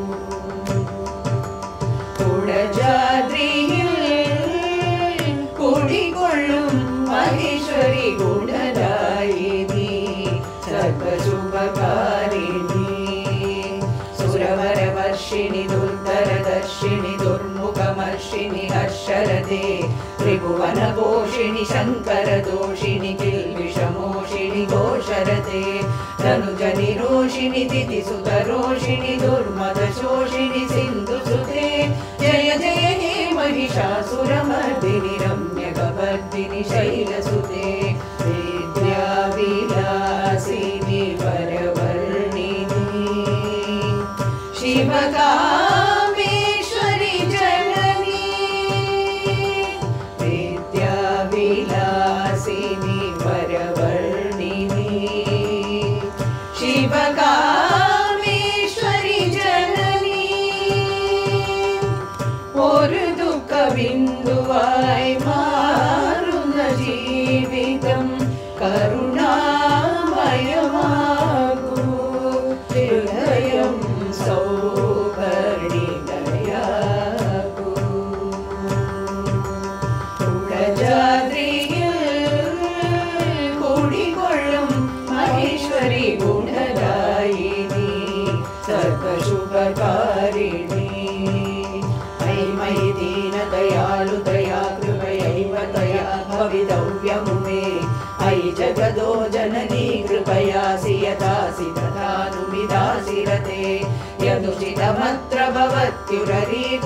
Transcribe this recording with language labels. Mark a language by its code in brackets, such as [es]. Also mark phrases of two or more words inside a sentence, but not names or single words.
[ml] കുടജാദ്രിയിൽ കുടികൊള്ളും മഹേശ്വരി ഗുണദായിനി സർവശുഭകാരിണി. [sa] सुरवरवर्षिणि दुर्धरदर्शिनि दुर्मुखमर्षिणि हर्षरते त्रिभुवनघोषिणि शङ्करदोषिणि किल्विषमोषिणि घोषरते ധനുജനിരോഷിണി दितिसुतरोषिणि दुर्मदशोषिणि सिन्धुसुते जय जय हे महिषासुरमर्दिनि रम्यकपर्दिनि शैलसुते विद्याविलासिनि वरवर्णिनि शिवकामेश्वरि जननी विद्याविलासिनि वरवर्णिनि शिवकामेश्वरि जननी [ml] ഒരു ദുഃഖബിന്ദുവായി മാറുന്ന ജീവിതം കരുണാമയമാകൂ ഹൃദയം സൗവർണികയാകൂ. കുടജാദ്രിയിൽ കുടികൊള്ളും മഹേശ്വരി ഗുണദായിനി സർവശുഭകാരിണി. [sa] मयि दीनदयालुतया कृपयैव तया भवितव्यमुमे अयि जगदो जननी कृपयासि यदासि तथानुविदासि रते यदुचितमत्र भवत्युररी